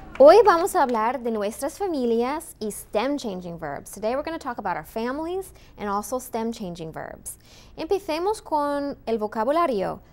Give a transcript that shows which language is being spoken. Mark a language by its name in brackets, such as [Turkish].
[Spanish] Hoy vamos a hablar de nuestras familias y [English] stem changing verbs. Today we're going to talk about our families and also stem changing verbs. [Spanish] Empecemos con el vocabulario.